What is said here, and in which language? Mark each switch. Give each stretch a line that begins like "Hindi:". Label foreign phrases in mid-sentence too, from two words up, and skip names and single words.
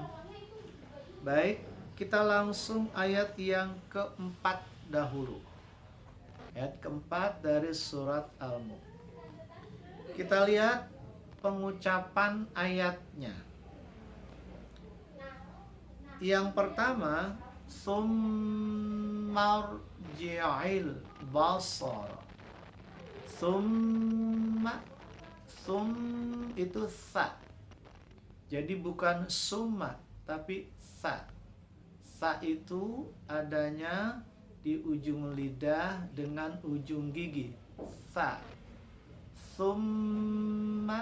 Indonesian: Baik, kita langsung ayat yang keempat dahulu. Ayat keempat dari surat Al-Mulk. Kita lihat pengucapan ayatnya. Yang pertama,
Arabic: ثم ارجع البصر.
Indonesian: Summa, sum itu sa. Jadi bukan summa, tapi sa. Sa itu adanya di ujung lidah dengan ujung gigi. Sa. Summa.